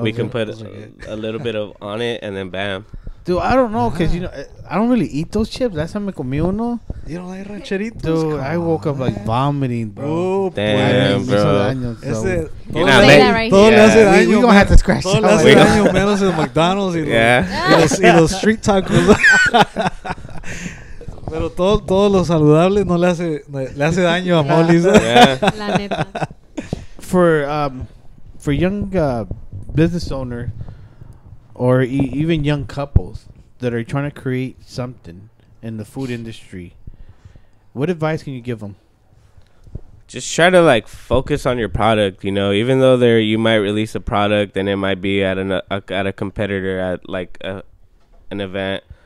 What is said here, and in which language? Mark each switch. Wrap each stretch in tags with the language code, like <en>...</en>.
<en>We can put a little bit of on it and then bam. Dude, I don't know, because, I don't really eat those chips. Last time I</en> <es>comí uno.</es> <en>You don't like rancheritos? Dude, I woke up like vomiting, bro. Oh, damn, bro.</en> <es>Ese,</es> <en>You're not right</en> <es>todo le hace daño.</es> <en>We're going to have to scratch</en> <es>todo le hace daño, menos el McDonald's y los</es> <en>street tacos.</en> <es>Pero todo lo saludable no le hace daño a MOLIS. La neta.</es> <en>For young business owner or even young couples that are trying to create something in the food industry, what advice can you give them? Just try to focus on your product. Even though you might release a product and it might be at a competitor at an event.</en>